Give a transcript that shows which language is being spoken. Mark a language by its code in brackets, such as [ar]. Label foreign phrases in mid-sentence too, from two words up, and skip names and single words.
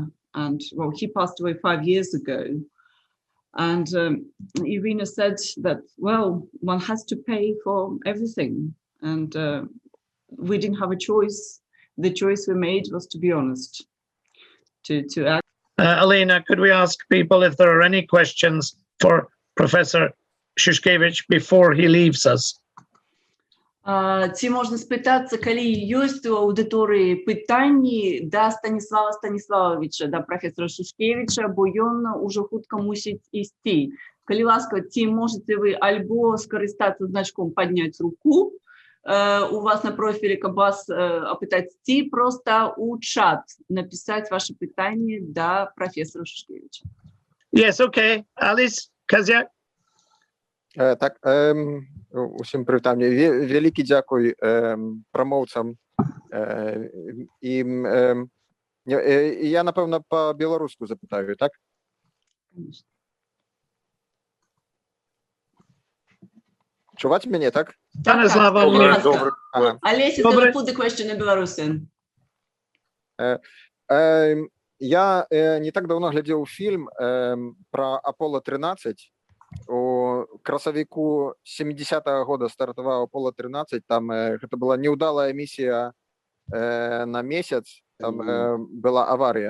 [en] And well, he passed away 5 years ago. And Irina said that, well, one has to pay for everything. And we didn't have a choice. The choice we made was to be honest, to act. Alina, could we ask people if there are any questions for Professor Shushkevich before he leaves us? [be] Ці можна спитатися, калі ёсць у аўдыторыі пытанні да Станіслава Станіславовича, да професора Шушкевича, бо ён ужо хутка мусіць ісці. Калі ласка, ці можете вы альбо скарыстацца значком «Падняць руку» у вас на профілі, каб вас апытаць, ці проста у чат напісаць ваши пытанні да професора Шушкевича. [en] Yes, okay. Alice Kazyak? [be] Так, усім прывітанне. Вялікі дзякуй прамоўцам. І я, напэўна, па-беларуску запытаю, так? Чуваць мяне, так? Олеся, [en] gonna put the question in Belarusian. [be] Я не так давно глядзеў фільм пра Аполло-13. У красавіку 70-го года стартаваў Аполло-13, там гэта была неўдалая місія на месяц, там была аварія.